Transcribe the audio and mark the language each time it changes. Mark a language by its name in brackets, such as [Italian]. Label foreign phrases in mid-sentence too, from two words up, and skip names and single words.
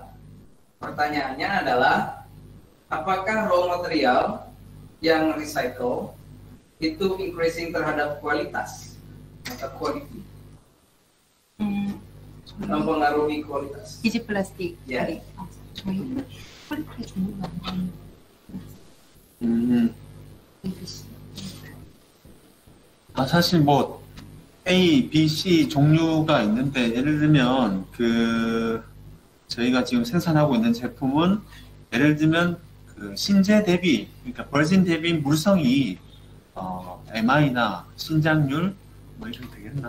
[Indonesian] Pertanyaannya adalah apakah [English] raw material [Indonesian] yang recycle itu increasing terhadap kualitas atau quality, mempengaruhi kualitas biji plastik. Ya. [Korean] 사실 뭐 A, B, C 종류가 있는데 예를 들면 그 저희가 지금 생산하고 있는 제품은 예를 들면 그 신재 대비, 그러니까 버진 대비 물성이 MI나 신장률 뭐 이렇게 되겠나?